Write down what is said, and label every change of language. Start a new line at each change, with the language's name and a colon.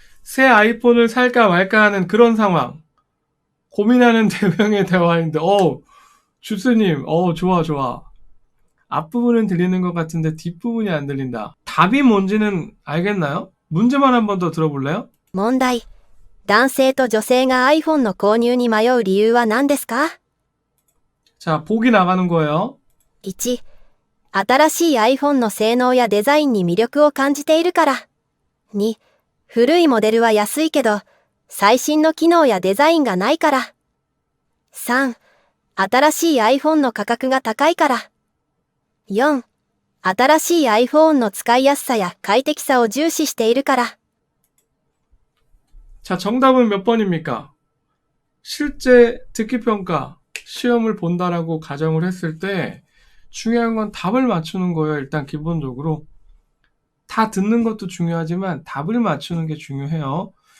Korean: 새 아이폰을 살까 말까 하는 그런 상황, 고민하는 대명의 대화인데, 주스님, 좋아. 앞부분은 들리는 것 같은데 뒷부분이 안 들린다. 답이 뭔지는 알겠나요? 문제만 한 번 더 들어볼래요?
Japanese: 問題。男性と女性が iPhone の購入に迷う理由は何ですか？
Korean: 자, 보기 나가는 거예요. 1.
Japanese: 新しい iPhone の性能やデザインに魅力を感じているから。 2. 古いモデルは安いけど、最新の機能やデザインがないから。 3. 新しい iPhone の価格が高いから。 4. 新しい iPhone の使いやすさや快適さを重視しているから。
Korean: 자, 정답은 몇 번입니까? 실제 듣기 평가 시험을 본다라고 가정을 했을 때 중요한 건 답을 맞추는 거예요. 일단 기본적으로. 다 듣는 것도 중요하지만 답을 맞추는 게 중요해요.